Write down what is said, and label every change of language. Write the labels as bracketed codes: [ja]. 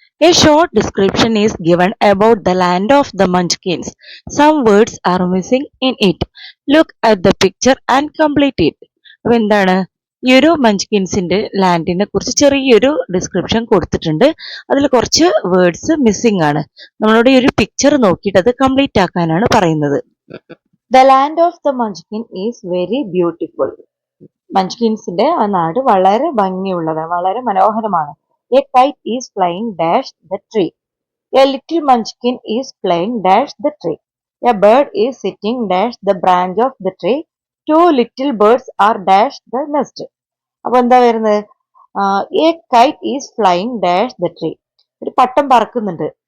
[en] A short description is given about the land of the Munchkins. Some words are missing in it. Look at the picture and complete it. [ml] അപ്പോൾ എന്താണ് ഈ ഒരു മഞ്ച്കിൻസിന്റെ ലാൻഡിനെ കുറിച്ച് ചെറിയൊരു description കൊടുത്തിട്ടുണ്ട്. അതിൽ കുറച്ച് വേർഡ്സ് മിസ്സിംഗ് ആണ്. നമ്മളോട് ഈ ഒരു പിക്ചർ നോക്കിയിട്ട് അത് കംപ്ലീറ്റ് ആക്കാനാണ് പറയുന്നത്. [en] The land of the Munchkin is very beautiful. [ml] മഞ്ച്കിൻസിന്റെ ആ നാട് വളരെ ഭംഗിയുള്ളതാണ്, വളരെ മനോഹരമാണ്. [en] A kite is flying dash the tree. A little munchkin is playing dash the tree. A bird is sitting dash the branch of the tree. Two little birds are dash the nest. [ml] അപ്പൊ എന്താ വരുന്നത്? [en] A kite is flying dash the tree. [ml] ഒരു പട്ടം പറക്കുന്നുണ്ട്.